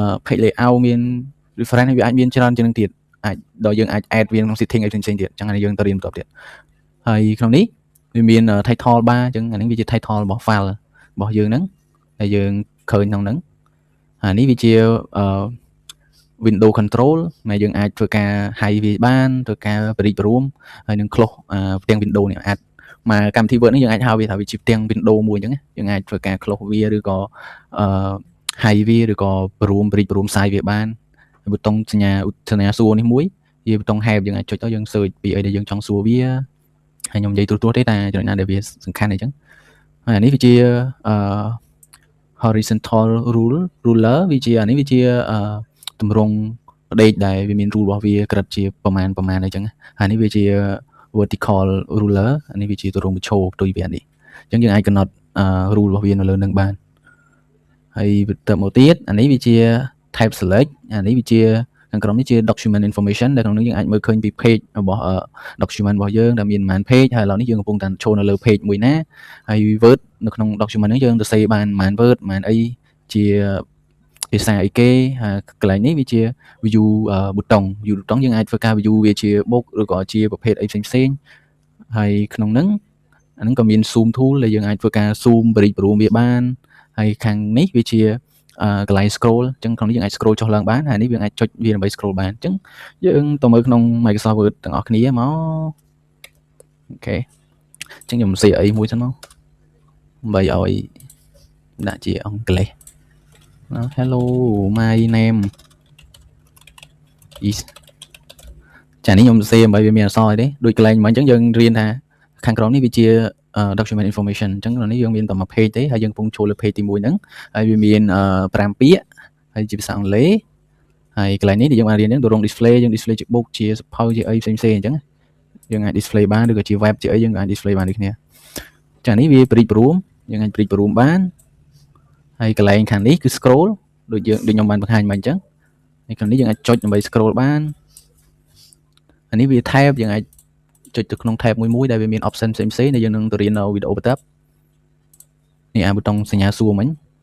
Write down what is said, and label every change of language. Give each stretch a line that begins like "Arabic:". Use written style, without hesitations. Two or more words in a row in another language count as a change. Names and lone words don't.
English: page layout
Khmer: មាន reference វាអាចមានច្រើនជាងនឹងទៀតអាចដល់យើងអាច add វាក្នុង setting អីផ្សេងៗទៀតចឹងហើយយើងទៅរៀនបន្តទៀតហើយក្នុងនេះវាមាន
English: title bar
Khmer: ចឹង អានេះវាជា title របស់ file របស់យើងហ្នឹងហើយយើងឃើញក្នុងហ្នឹងអានេះវាជា
English: window control
Khmer: ដែលយើងអាចធ្វើការ hide វាបានធ្វើការ
English: break room
Khmer: ហើយនឹង close ផ្ទាំង window នេះអាចមកកម្មវិធី Word នេះយើងអាចហៅវាថាវាជាផ្ទាំង window មួយអញ្ចឹងយើងអាចធ្វើការ close វាឬក៏ hide វាឬក៏
English: room break room size
Khmer: វាបានប៊ូតុងសញ្ញាសួរនេះមួយវាប៊ូតុង help យើងអាចចុចទៅយើង search ពីអីដែលយើងចង់សួរវាហើយខ្ញុំនិយាយទូទៅទេតែចំណុចណាដែលវាសំខាន់អញ្ចឹងហើយអានេះវាជា
English: horizontal ruler
Khmer: វាជាអានេះវាជាទម្រង់ផ្ដេកដែលវាមាន rule របស់វាក្រិតជាប្រមាណអីចឹងហើយនេះវាជា
English: vertical ruler
Khmer: អានេះវាជាទម្រង់បញ្ឈរផ្ទុយវានេះអញ្ចឹងយើងអាចកំណត់ rule របស់វានៅលើនឹងបានហើយទៅមកទៀតអានេះវាជា
English: type select
Khmer: អានេះវាជាខាងក្រោមនេះជា
English: document information
Khmer: ដែលក្នុងនេះយើងអាចមើលឃើញពី page របស់ document របស់យើងដែលមានប៉ុន្មាន page ហើយឥឡូវនេះយើងកំពុងតែចូលនៅលើ page មួយណាហើយ word នៅក្នុង document នេះយើងទៅសេបានប៉ុន្មាន word ប៉ុន្មានអីជាភាសាអីគេហើយកន្លែងនេះវាជា
English: view button
Khmer: យើងអាចធ្វើការ view វាជា book ឬក៏ជាប្រភេទអីផ្សេងហើយក្នុងហ្នឹងអាហ្នឹងក៏មាន
English: zoom tool
Khmer: ដែលយើងអាចធ្វើការ
English: zoom break room
Khmer: វាបានហើយខាងនេះវាជាកន្លែង scroll អញ្ចឹងក្នុងនេះយើងអាច scroll ចុះឡើងបានហើយនេះយើងអាចចុចវាដើម្បី scroll បានអញ្ចឹងយើងទៅមើលក្នុង Microsoft Word ទាំងអស់គ្នាមកអូខេអញ្ចឹងខ្ញុំសេអីមួយសិនមកដើម្បីឲ្យដាក់ជាអង់គ្លេស
English: hello my name
Khmer: is ចានេះខ្ញុំសេដើម្បីវាមានអក្សរអីទេដូចកន្លែងមិញអញ្ចឹងយើងរៀនថាខាងក្រោមនេះវាជា
English: document information
Khmer: អញ្ចឹងក្នុងនេះយើងមានតែមួយ page ទេហើយយើងកំពុងចូលលើ page ទី1ហ្នឹងហើយវាមាន5ពាក្យហើយជាភាសាអង់គ្លេសហើយកន្លែងនេះដែលយើងបានរៀនហ្នឹងទម្រង់ display យើង display ជា book ជាសភៅជាអីផ្សេងៗអញ្ចឹងយើងអាច display បានឬក៏ជា web ជាអីយើងអាច display បានដូចគ្នាចានេះវា
English: break room
Khmer: យើងអាច
English: break room
Khmer: បានហើយកន្លែងខាងនេះគឺ scroll ដូចខ្ញុំបានបង្ហាញមកអញ្ចឹងហើយខាងនេះយើងអាចចុចដើម្បី scroll បានអានេះវា tab យើងអាចចុចទៅក្នុង tab មួយដែលវាមាន option ផ្សេងៗដែលយើងនឹងទៅរៀននៅវីដេអូបន្ទាប់នេះអាប៊ូតុងសញ្ញាសួរមិញ